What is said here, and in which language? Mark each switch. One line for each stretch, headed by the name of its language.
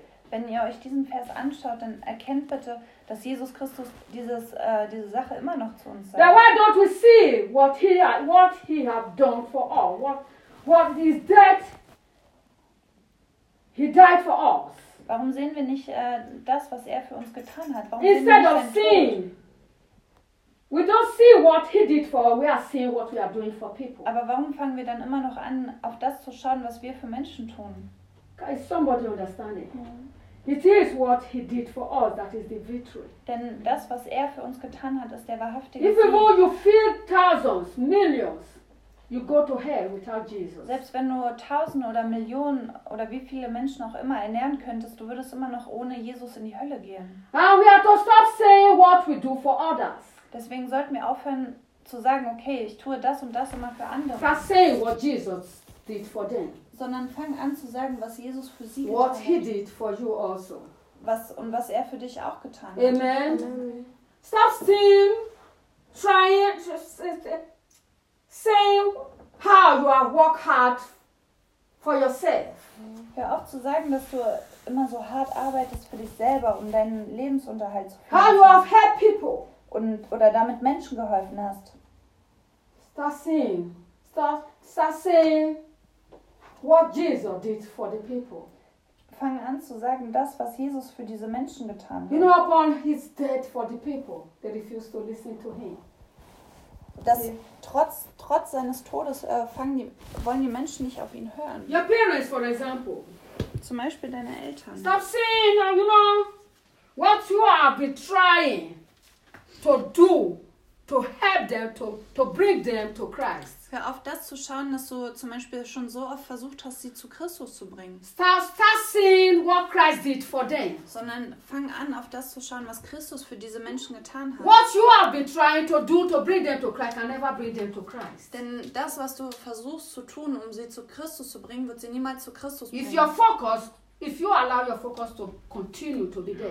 German: Wenn ihr euch diesen Vers anschaut, dann erkennt bitte, dass Jesus Christus diese Sache immer noch zu uns sagt.
English: Then why don't we see what he have done for all? What is that? He died for us.
German: Warum sehen wir nicht das, was er für uns getan hat? Warum
English: Instead
German: sehen wir nicht seinen
English: of seeing. We don't see what he did for us. We are seeing what we are doing for people.
German: Aber warum fangen wir dann immer noch an, auf das zu schauen, was wir für Menschen tun?
English: Is somebody understanding? Mm-hmm. It is what he did for us that is the victory.
German: Denn das, was er für uns getan hat, ist der wahrhaftige Sieg.
English: If you go, you feel thousands, millions, you go to hell without Jesus.
German: Selbst wenn du Tausende oder Millionen oder wie viele Menschen auch immer ernähren könntest, du würdest immer noch ohne Jesus in die Hölle gehen.
English: And we are to stop saying what we do for others.
German: Deswegen sollten wir aufhören zu sagen, okay, ich tue das und das immer für andere.
English: Start saying what Jesus did for them.
German: Sondern fang an zu sagen, was Jesus für sie
English: what
German: getan
English: he did for you also.
German: Was er für dich auch getan Amen. Hat. Amen.
English: Stop saying, trying to say how you are work hard for yourself.
German: Hör auf zu sagen, dass du immer so hart arbeitest für dich selber, um deinen Lebensunterhalt zu finden.
English: How you have helped people.
German: Oder damit Menschen geholfen hast.
English: Start saying what Jesus did for the people.
German: Fang an zu sagen, das, was Jesus für diese Menschen getan hat.
English: You know, upon his death for the people, they refused to listen to him.
German: Dass trotz seines Todes wollen die Menschen nicht auf ihn hören.
English: Your parents, for example.
German: Zum Beispiel deine Eltern.
English: Stop saying, you know, what you are betraying. To do, to help them, to bring them to Christ.
German: Hör auf das zu schauen, dass du zum Beispiel schon so oft versucht hast, sie zu Christus zu bringen.
English: Start seeing what Christ did for them.
German: Sondern fang an, auf das zu schauen, was Christus für diese Menschen getan hat.
English: What you have been trying to do to bring them to Christ can never bring them to Christ.
German: Denn das, was du versuchst zu tun, um sie zu Christus zu bringen, wird sie niemals zu Christus bringen.
English: If you allow your focus to continue to be there.